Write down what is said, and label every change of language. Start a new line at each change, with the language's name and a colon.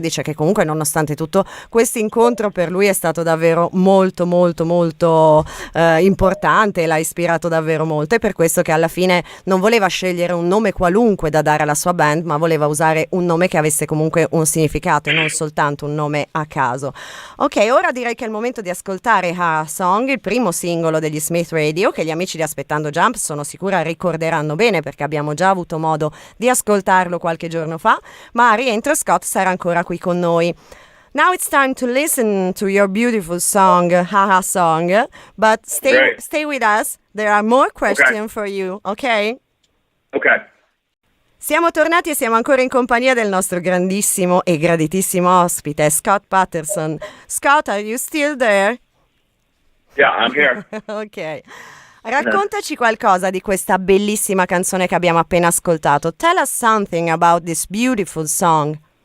Italian: Dice che comunque nonostante tutto questo incontro per lui è stato davvero molto molto molto importante, l'ha ispirato davvero molto, e per questo che alla fine non voleva scegliere un nome qualunque da dare alla sua band, ma voleva usare un nome che avesse comunque un significato e non soltanto un nome a caso. Ok, ora direi che è il momento di ascoltare Her Song, il primo singolo degli Smith Radio, che gli amici di Aspettando Jump sono sicura ricorderanno bene perché abbiamo già avuto modo di ascoltarlo qualche giorno fa, ma a rientro Scott sarà ancora qui con noi.
English: Now it's time to listen to your beautiful song, Haha Song, but stay with us. There are more questions for you, ok? Ok.
Italian: Siamo tornati e siamo ancora in compagnia del nostro grandissimo e graditissimo ospite, Scott Patterson.
English: Scott, are you still there? Yeah, I'm here. Ok.
Italian: Raccontaci qualcosa di questa bellissima canzone che abbiamo appena ascoltato.
English: Tell us something about this beautiful song.